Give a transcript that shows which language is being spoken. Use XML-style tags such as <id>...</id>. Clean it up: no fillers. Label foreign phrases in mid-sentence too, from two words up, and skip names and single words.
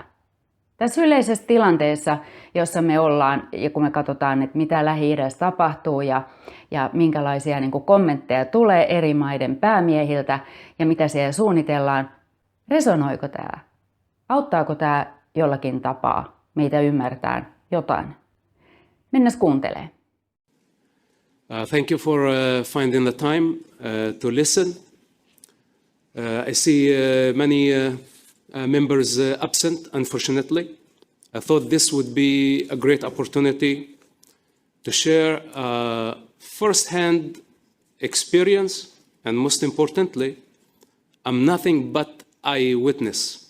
<fi>Tässä yleisessä tilanteessa, jossa me ollaan ja kun me katsotaan, että mitä Lähi-idässä tapahtuu ja minkälaisia kommentteja tulee eri maiden päämiehiltä ja mitä siellä suunnitellaan, resonoiko tämä? Auttaako tämä jollakin tapaa meitä ymmärtää jotain? Mennäs kuuntelemaan.</fi> <en>Thank you for finding the time to listen. I see many members absent, unfortunately. I thought this would be a great opportunity to share first-hand experience, and most importantly, I'm nothing but eyewitness.</en>